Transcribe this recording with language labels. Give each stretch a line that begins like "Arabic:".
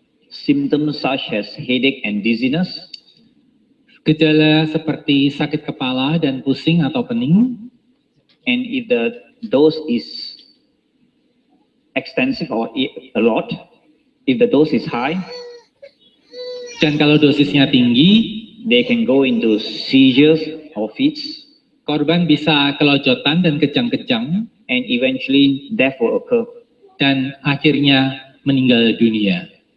English: Symptoms such as headache and dizziness.
Indonesian: Gejala seperti sakit kepala dan pusing atau pening.
English: And if the dose is extensive or a lot, if the dose is high,
Indonesian: dan kalau dosisnya tinggi,
English: they can go into seizures or fits.
Indonesian: Korban bisa kelojotan dan kejang-kejang.
English: And eventually death will occur.
Indonesian: Dan akhirnya meninggal dunia.